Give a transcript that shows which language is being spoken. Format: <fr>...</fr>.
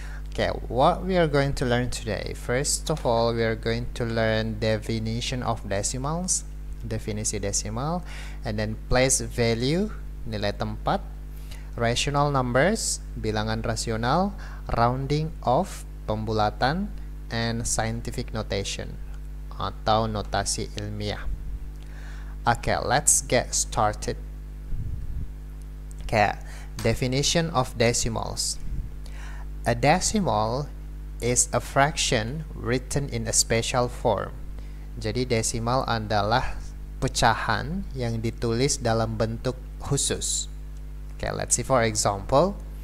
<en>Okay, what we are going to learn today, first of all, we are going to learn definition of decimals, definisi desimal, and then place value, nilai tempat, rational numbers, bilangan rasional, rounding off, pembulatan, and scientific notation atau notasi ilmiah. Okay, let's get started. Okay, definition of decimals. A decimal is a fraction written in a special form.</en> <id>Jadi desimal adalah pecahan yang ditulis dalam bentuk khusus.</id> <en>Okay, let's see for example.</en>